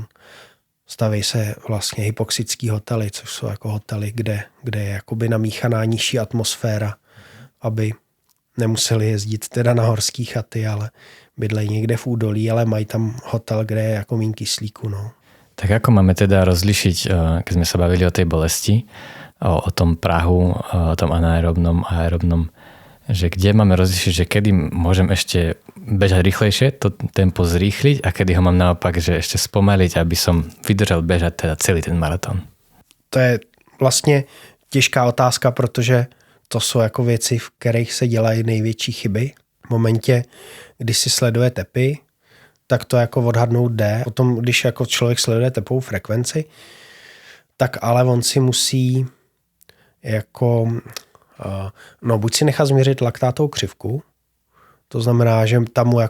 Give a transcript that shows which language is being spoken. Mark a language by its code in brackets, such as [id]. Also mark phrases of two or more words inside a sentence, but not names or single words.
[cs] Staví se vlastně hypoxický hotely, což jsou jako hotely, kde je jakoby namíchaná nižší atmosféra, aby nemuseli jezdit teda na horský chaty, ale bydlejí někde v údolí, ale mají tam hotel, kde je jako míň kyslíku. No. [sk] Tak ako máme teda rozlišiť, keď sme sa bavili o tej bolesti, o tom prahu, o tom anaerobnom, aerobnom, že kde máme rozlišiť, že kedy môžem ešte bežať rýchlejšie, to tempo zrýchliť a kedy ho mám naopak, že ešte spomaliť, aby som vydržal bežať teda celý ten maratón? [cs] To je vlastně těžká otázka, protože to jsou jako věci, v kterých se dělají největší chyby. V momentě, kdy si sleduje tepy, tak to jako odhadnout jde. Potom, když jako člověk sleduje tepovou frekvenci, tak ale on si musí jako, no buď si nechá změřit laktátovou křivku, to znamená, že tam mu